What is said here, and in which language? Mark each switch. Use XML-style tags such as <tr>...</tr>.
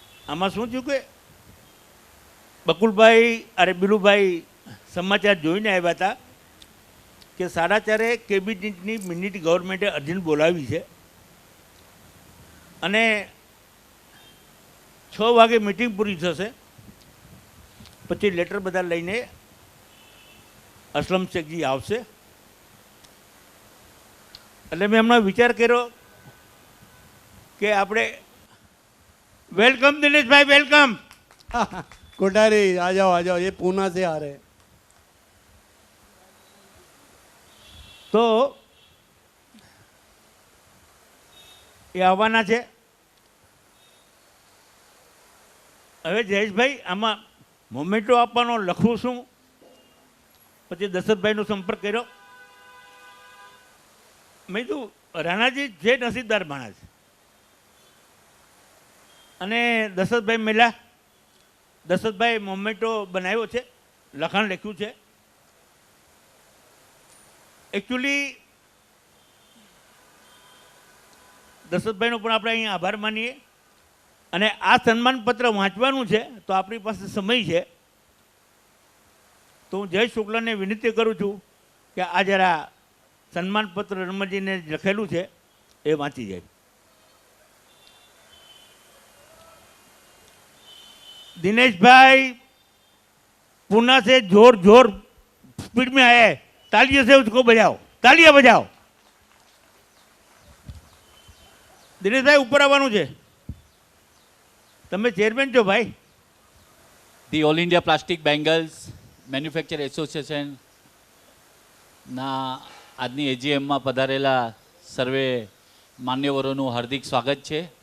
<gu>आमा शू थयुं के बकुलभाई अरे बिलुभाई समाचार जोईने आव्या हता कि 4:30 केबिनेटनी मिनिट गवर्नमेंटे अर्जન્ટ बोलावी छे અને 6 વાગે મીટિંગ પૂરી થશે, પછી લેટર બધા લઈને અસલમ શેખજી આવશે। એટલે મેં હમણાં વિચાર કર્યો કે આપણે વેલકમ દિનેશભાઈ, વેલકમ।</gu> <hi>कोठारी आ जाओ, ये पूना से आ रहे हैं।</hi> <gu>તો એ આવવાના છે। હવે જયેશભાઈ આમાં મોમેન્ટો આપવાનો લખું છું, પછી દશરથભાઈનો સંપર્ક કર્યો। મેં કીધું રાણાજી જે નસીબદાર માણસ અને દશરથભાઈ મળ્યા। દશરથભાઈ મોમેન્ટો બનાવ્યો છે, લખાણ લખ્યું છે। એકચ્યુઅલી દશરથભાઈનો પણ આપણે અહીં આભાર માનીએ. અને આ સન્માનપત્ર વાંચવાનું છે તો આપણી પાસે સમય છે, તો હું જય શુક્લાને વિનંતી કરું છું કે આ જરા સન્માનપત્ર રમણજીને લખેલું છે એ વાંચી જાય.</gu> <hi>दिनेश भाई पुणे से जोर जोर स्पीड में आए, तालियों से उसको बजाओ, तालियां बजाओ.</hi> <gu>दिनेश भाई ऊपर આવવાનું છે, તમે ચેરમેન છો ભાઈ. The all India plastic bangles manufacture association ના આજની એજીએમમાં પધારેલા સર્વે માન્યવરોનું હાર્દિક સ્વાગત છે.</gu>